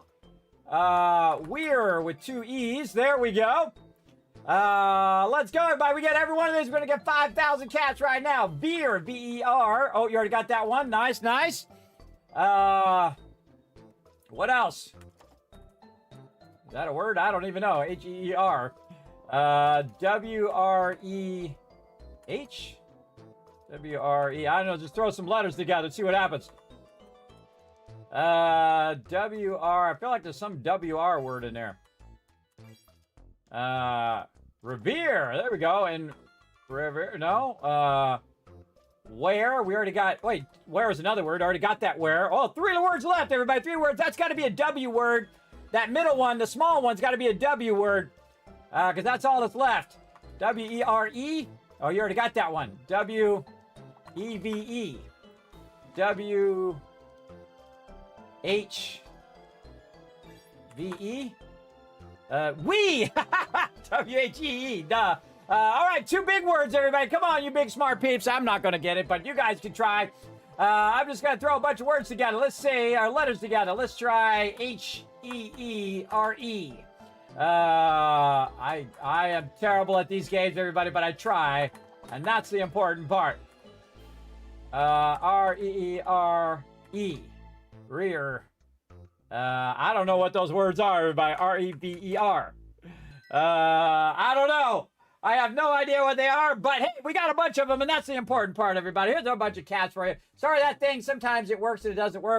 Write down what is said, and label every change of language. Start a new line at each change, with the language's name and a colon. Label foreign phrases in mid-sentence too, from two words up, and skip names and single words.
English: We're with 2 E's. There we go. Let's go, everybody. We get every one of these. We're going to get 5,000 cats right now. Veer, V-E-R. Oh, you already got that one. Nice, nice. What else? Is that a word? I don't even know. H-E-E-R. W-R-E-H? W-R-E. I don't know. Just throw some letters together. See what happens. W-R. I feel like there's some W-R word in there. Revere. There we go. And revere. No. Where. We already got. Wait. Where is another word. Already got that where. Oh, 3 words left, everybody. 3 words. That's got to be a W word. That middle one, the small one's got to be a W word. Because that's all that's left. W-E-R-E. Oh, you already got that one. W-E-V-E. W-H-V-E. We! W-H-E-E. Duh. All right, 2 big words, everybody. Come on, you big smart peeps. I'm not going to get it, but you guys can try. I'm just going to throw a bunch of words together. Let's say our letters together. Let's try H-E-E-R-E. I am terrible at these games, everybody, but I try, and that's the important part. R-E-E-R-E. Rear. I don't know what those words are, everybody. R-E-V-E-R. I don't know. I have no idea what they are, but hey, we got a bunch of them, and that's the important part, everybody. Here's a bunch of cats for you. Sorry, that thing, sometimes it works and it doesn't work.